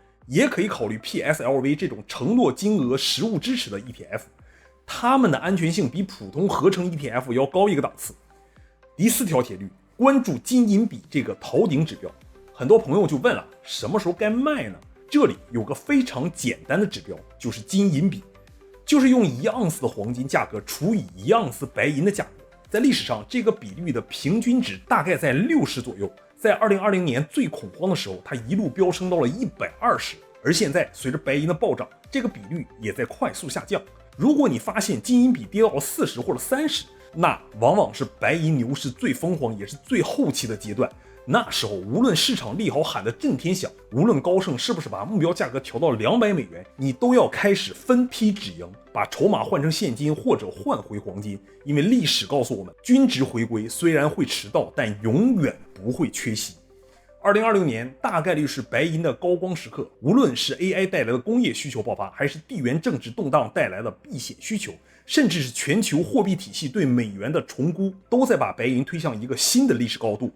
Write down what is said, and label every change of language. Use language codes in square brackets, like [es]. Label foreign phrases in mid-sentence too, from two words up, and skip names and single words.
[zh] 也可以考慮 PSLV 這種承諾金額實物支持的 ETF， 它們的安全性比普通合成 ETF 要高一個檔次。第4條鐵律，關注金銀比這個頭頂指標。很多朋友就問了，什麼時候該賣呢？這裡有個非常簡單的指標，就是金銀比，就是用1盎司的黃金價格除以1盎司白银的價格。在歷史上，这个比率的平均值大概在60左右。在2020年最恐慌的時候，它一路飆升到了120，而現在隨着白銀的暴漲，這個比率也在快速下降。如果你發現金銀比跌到了40或者30，那往往是白銀牛市最瘋狂也是最後期的階段。那時候無論市場利好喊得震天響，無論高盛是不是把目標價格調到200美元，你都要開始分批止盈，把籌碼換成現金或者換回黃金。因為歷史告訴我們，均值回歸雖然會遲到，但永遠不會缺席。2026年大概率是白銀的高光時刻，無論是 AI 帶來的工業需求爆發，還是地緣政治動盪帶來的避險需求，甚至是全球貨幣體系對美元的重估，都在把白銀推向一個新的歷史高度。